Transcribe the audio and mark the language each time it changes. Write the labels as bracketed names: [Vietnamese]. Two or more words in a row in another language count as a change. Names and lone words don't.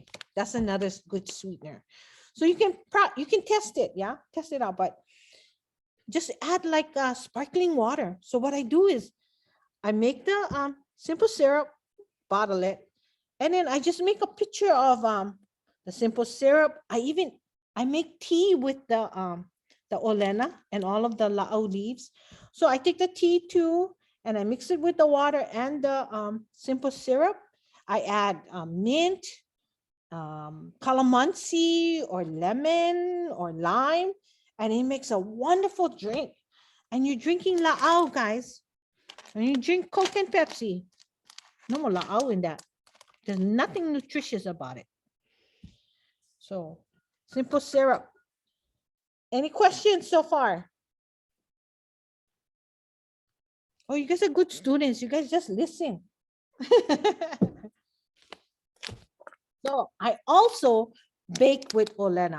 [English] That's another good sweetener. So you can test it, yeah, test it out, but just add like sparkling water. So what I do is I make the simple syrup, bottle it, and then I just make a picture of the simple syrup. I make tea with the Olena and all of the laʻau leaves. So I take the tea too, and I mix it with the water and the simple syrup. I add mint, calamansi or lemon or lime, and it makes a wonderful drink. And you're drinking laʻau, guys. And you drink Coke and Pepsi. No more laʻau in that. There's nothing nutritious about it. So simple syrup. Any questions so far? Oh, you guys are good students. You guys just listen. So I also bake with Olena.